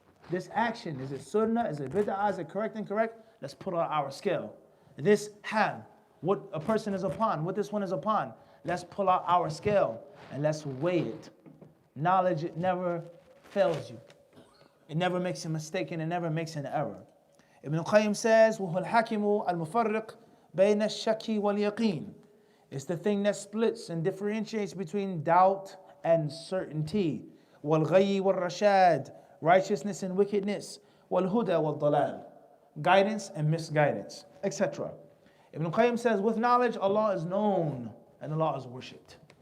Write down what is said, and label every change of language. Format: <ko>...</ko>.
<en>This action, is it sunnah, is it bid'ah, is it correct and incorrect? Let's put out our scale. This hal, what a person is upon, what this one is upon, let's pull out our scale and let's weigh it. Knowledge, it never fails you. It never makes a mistake and it never makes an error. Ibn Qayyim says,</en> <ar>وَهُوَ الْحَكِمُ الْمُفَرِّقُ بَيْنَ الشَّكِّ وَالْيَقِينِ.</ar> <en>It's the thing that splits and differentiates between doubt and certainty.</en> <ar>وَالْغَيِّ وَالرَّشَادِ,</ar> <en>righteousness and wickedness.</en> <ar>وَالْهُدَى وَالضَّلَالِ,</ar> <en>guidance and misguidance, etc. Ibn Qayyim says, with knowledge, Allah is known and Allah is worshipped.</en>